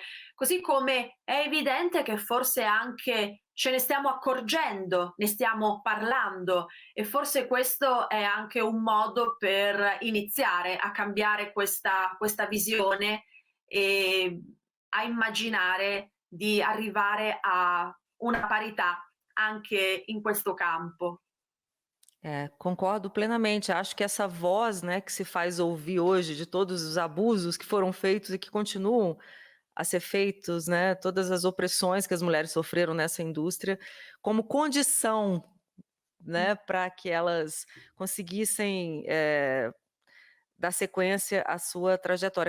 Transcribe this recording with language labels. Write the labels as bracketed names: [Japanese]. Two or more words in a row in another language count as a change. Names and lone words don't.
[Italian] Così come è evidente che forse anche ce ne stiamo accorgendo, ne stiamo parlando e forse questo è anche un modo per iniziare a cambiare questa visione e a immaginare di arrivare a una parità anche in questo campo. [Portuguese] Concordo plenamente. Acho que essa voz, né, que se faz ouvir hoje de todos os abusos que foram feitos e que continuam a ser feitos, né, todas as opressões que as mulheres sofreram nessa indústria, como condição, né, para que elas conseguissem dar sequência à sua trajetória.